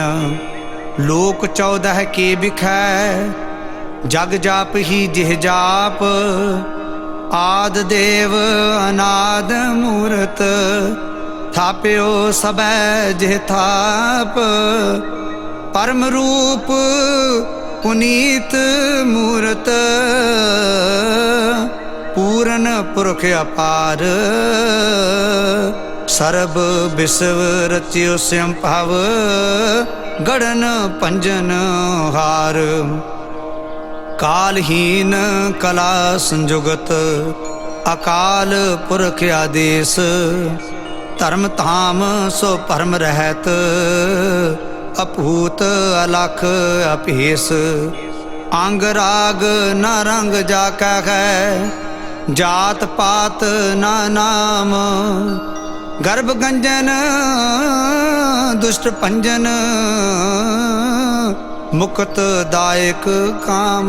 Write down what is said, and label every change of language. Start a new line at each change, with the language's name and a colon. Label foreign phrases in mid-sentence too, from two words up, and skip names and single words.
Braj: लोक 14 के बिखै, जग जाप ही जिह जाप। आद देव अनाद मूरत, थाप्यो सबै जिह थाप। परम रूप पुनीत मूरत, पूरन पुरख अपार, सर्ब विश्व रचियो स्वयं भाव, गढ़न पंजन हार। कालहीन कला संजुगत, अकाल पुरख आदेश, धर्म धाम सो परम रहत, अपूत अलख अपेस। अंग राग न रंग जाका है, जात पात न नाम, गर्भ गंजन दुष्ट पंजन, मुक्त दायक काम।